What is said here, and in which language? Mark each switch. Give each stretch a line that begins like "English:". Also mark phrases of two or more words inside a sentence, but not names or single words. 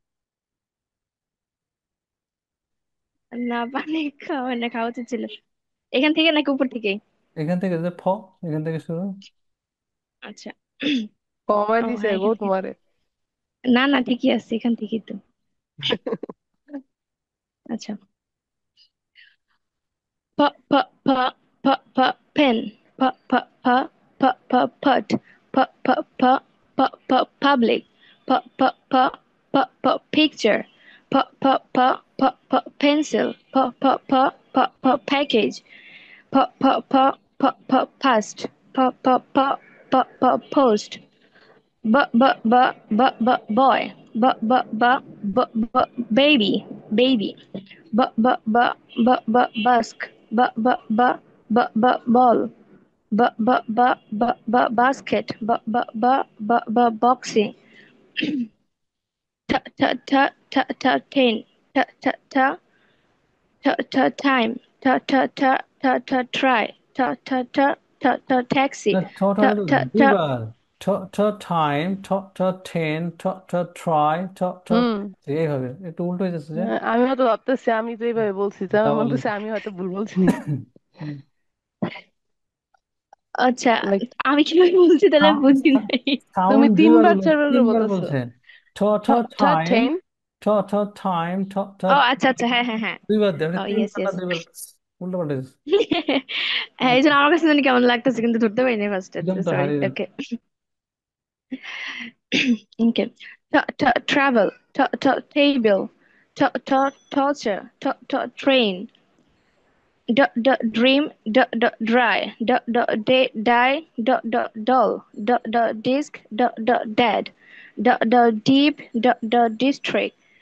Bangla: না, পানি খাওয়া না, খাওয়া উচিত ছিল। এখান থেকে নাকি উপর থেকে? এখান থেকে যে এখান থেকে শুরু। আচ্ছা। কমাই ও দিছে হ্যাঁ, গো এখান থেকে। তোমারে। না না, ঠিকই আছে, এখান থেকেই তো। আচ্ছা। প প প প প pen, প প প প প put, প প প প প public, প প প প p picture, প প প প প pencil, প প প প প package, প প প প প past, প প প প প post,
English: boy, baby, busk, ball, basket, boxing, tin, time, try, taxi,
Bangla: না, ঠটা কিন্তু দুইবার। ঠ ঠ টাইম, ঠ ঠ টেন, ঠ ঠ ট্রাই, ঠ ঠ হুম। এইভাবে একটু উল্টো হয়ে যাচ্ছে যে। আমি হয়তো ভাবতেছি আমি তো এইভাবে বলছি, তো আমি ডাবল। বলতেছি আমি হয়তো ভুল বলছি নি। আচ্ছা, লাইক আমি কিভাবে বলছি তাহলে আমি বুঝি নাই। তুমি সাউন্ড দুইবার তিনবার বলেন, চারবার করে তিনবার বলতেছো। বলছেন। ঠ ঠ টাইম, টেন। ঠ ঠ টাইম, ঠ ঠ ও আচ্ছা আচ্ছা, হ্যাঁ হ্যাঁ হ্যাঁ। দুইবার দেয়,
English: oh yes
Bangla: তিনবার না ইয়েস। দুইবার উল্টো পাল্টে যাচ্ছে। হ্যাঁ, এই জন্য আমার কাছে জানি কেমন লাগতেছে, কিন্তু ধরতে পারিনি ফার্স্টে। একদম তো সরি, হারিয়ে ওকে। ওকে।
English: Travel, table, torture, train, dream, dry, day, die, doll, disc, dead, The deep, the district.